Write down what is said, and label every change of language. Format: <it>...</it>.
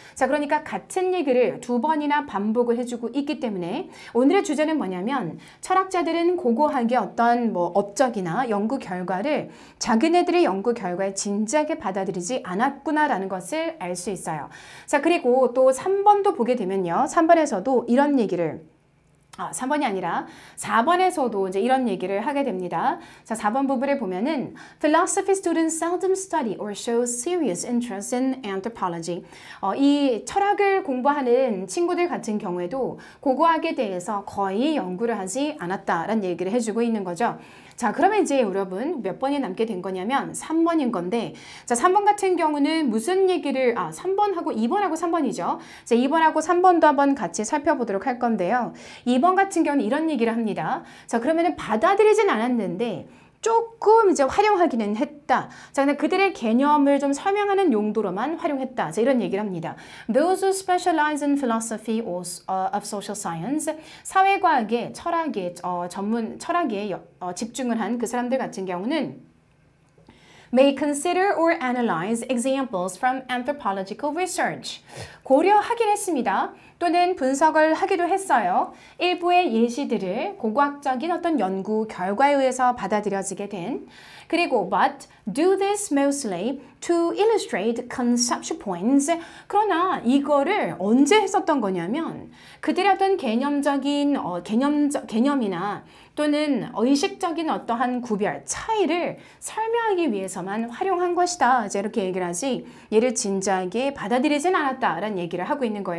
<ko>자, 그러니까 같은 얘기를 두 번이나 반복을 해주고 있기 때문에 오늘의 주제는 뭐냐면 철학자들은 고고학의 어떤 업적이나 연구 결과를 자기네들의 연구 결과에 진지하게 받아들이지 않았구나라는 것을 알 수 있어요. 자, 그리고 또 3번도 보게 되면요. 3번에서도 이런 얘기를 3번이 아니라 4번에서도 이제 이런 얘기를 하게 됩니다. 자, 4번 부분에 보면은</ko> <en>Philosophy students seldom study or show serious interest in anthropology.</en> <ko>이 철학을 공부하는 친구들 같은 경우에도 고고학에 대해서 거의 연구를 하지 않았다라는 얘기를 해주고 있는 거죠. 자, 그러면 이제 여러분 몇 번이 남게 된 거냐면 3번인 건데, 자, 3번 같은 경우는 무슨 얘기를 3번하고 2번하고 3번이죠. 자, 2번하고 3번도 한번 같이 살펴보도록 할 건데요. 2번 같은 경우는 이런 얘기를 합니다. 자, 그러면은 받아들이진 않았는데 조금 이제 활용하기는 했다. 자, 근데 그들의 개념을 좀 설명하는 용도로만 활용했다. 자, 이런 얘기를 합니다.</ko> <en>Those who specialize in philosophy of social science,</en> <ko>사회과학의 철학의 철학에 집중을 한 그 사람들 같은 경우는</ko> <en>may consider or analyze examples from anthropological research.</en> <ko>고려하긴 했습니다. 또는 분석을 하기도 했어요. 일부의 예시들을 고고학적인 어떤 연구 결과에 의해서 받아들여지게 된. 그리고</ko> <en>but do this mostly to illustrate conceptual points.</en> <ko>그러나 이거를 언제 했었던 거냐면 그들의 어떤 개념적인 개념이나 또는 의식적인 어떠한 구별, 차이를 설명하기 위해서만 활용한 것이다. 이제 이렇게 얘기를 하지 얘를 진지하게 받아들이진 않았다라는 얘기를 하고 있는 거예요.</ko>